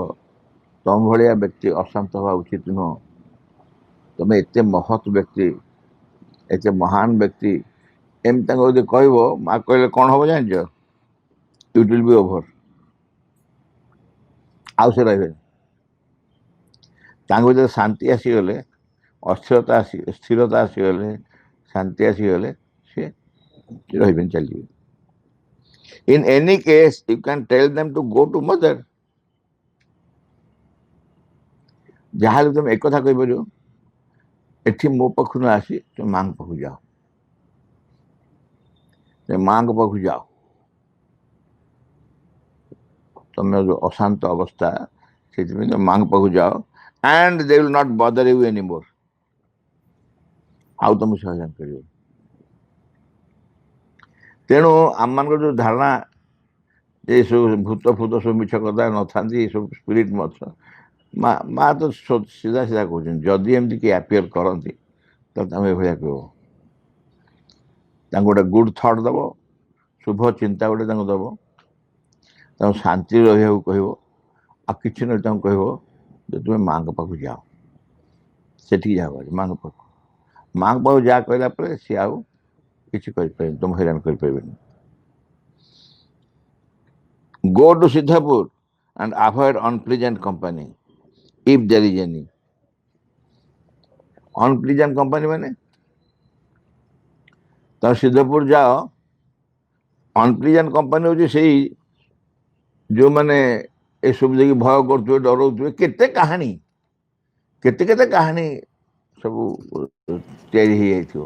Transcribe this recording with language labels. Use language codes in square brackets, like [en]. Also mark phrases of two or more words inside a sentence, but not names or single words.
[or] ତମ ଭଳିଆ ବ୍ୟକ୍ତି ଅଶାନ୍ତ ହେବା ଉଚିତ ନୁହଁ। ତମେ ଏତେ ମହତ୍ ବ୍ୟକ୍ତି, ଏତେ ମହାନ ବ୍ୟକ୍ତି, ଏମିତି ତାଙ୍କୁ ଯଦି କହିବ, ମା କହିଲେ କ'ଣ ହବ ଜାଣିଛ? [en] it will be over. [or] ଆଉ ସେ ରହିବେନି। ତାଙ୍କୁ ଯଦି ଶାନ୍ତି ଆସିଗଲେ, ସ୍ଥିରତା ଆସିଗଲେ, ଶାନ୍ତି ଆସିଗଲେ, ସେ ରହିବେନି, ଚାଲିଯିବେ। [en] In any case, you can tell them to go to mother. [or] ଯାହାହେଲେ ତୁମେ ଏକଥା କହିପାରିବ, ଏଠି ମୋ ପାଖରୁ ନ ଆସି ତୁମେ ମାଙ୍କ ପାଖକୁ ଯାଅ, ମାଙ୍କ ପାଖକୁ ଯାଅ। ତମେ ଯୋଉ ଅଶାନ୍ତ ଅବସ୍ଥା, ସେଥିପାଇଁ ତମେ ମାଙ୍କ ପାଖକୁ ଯାଅ। [en] and they will not bother you anymore. [or] ଆଉ ତମକୁ ସେ ହଇରାଣ କରିବେ। ତେଣୁ ଆମମାନଙ୍କର ଯୋଉ ଧାରଣା, ଏସବୁ ଭୂତ ଫୂତ ସବୁ ମିଛ କଥା ନଥାନ୍ତି, ଏସବୁ ସ୍ପିରିଟ୍ ମତ, ମା ତ ସିଧା ସିଧା କହୁଛନ୍ତି, ଯଦି ଏମିତି କିଏ ଆପିୟର କରନ୍ତି ତାହେଲେ ତମେ ଏଭଳିଆ କହିବ। ତାଙ୍କୁ ଗୋଟେ [en] good thought [or] ଦେବ, ଶୁଭ ଚିନ୍ତା ଗୋଟେ ତାଙ୍କୁ ଦେବ, ତାଙ୍କୁ ଶାନ୍ତିରେ ରହିବାକୁ କହିବ। ଆଉ କିଛି ନହେଲେ ତାଙ୍କୁ କହିବ ଯେ ତୁମେ ମାଙ୍କ ପାଖକୁ ଯାଅ, ସେଠିକି ଯାଅ, ମାଙ୍କ ପାଖକୁ। ମାଙ୍କ ପାଖକୁ ଯାହା କହିଲା ପରେ ସିଏ ଆଉ କିଛି କରିପାରିବେନି, ତୁମ ହଇରାଣ କରିପାରିବେନି। [en] Go to Siddhapur and avoid unpleasant company if there is any. Unpleasant company [or] ମାନେ ତମେ ସିଦ୍ଧପୁର ଯାଅ। [en] unpleasant company [or] ହେଉଛି ସେଇ ଯେଉଁମାନେ ଏସବୁ ଦେଇକି ଭୟ କରୁଥିବେ, ଡରଉଥିବେ। କେତେ କାହାଣୀ ସବୁ ତିଆରି ହେଇଯାଇଥିବ।